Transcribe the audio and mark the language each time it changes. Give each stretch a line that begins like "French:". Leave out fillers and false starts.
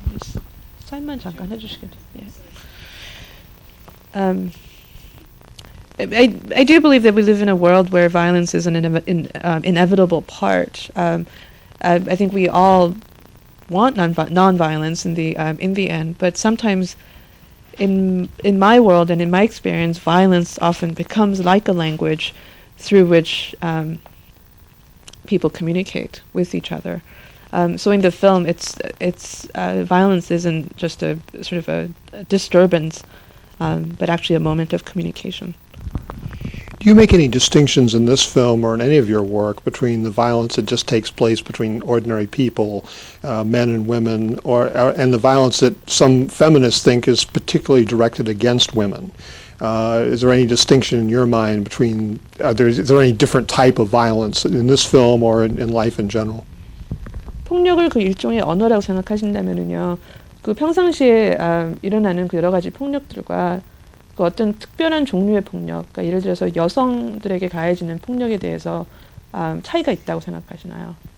Korean: Just 사인만 잠깐 해주시겠어요?
English: Yeah. I do believe that we live in a world where violence is an inevitable part. I think we all want non-violence in the end, but sometimes in my world and in my experience, violence often becomes like a language through which people communicate with each other. So in the film, it's violence isn't just a sort of a disturbance, but actually a moment of communication. Do you make any distinctions in this film or in any of your work between the violence that just takes place between ordinary people, men and women, and the violence that some feminists think is particularly directed against women? Is there any distinction in your mind between, is there any different type of violence in this film or in life in general?
Korean: 폭력을 그 일종의 언어라고 생각하신다면은요, 그 평상시에 일어나는 그 여러 가지 폭력들과 그 어떤 특별한 종류의 폭력, 그러니까 예를 들어서 여성들에게 가해지는 폭력에 대해서 차이가 있다고 생각하시나요?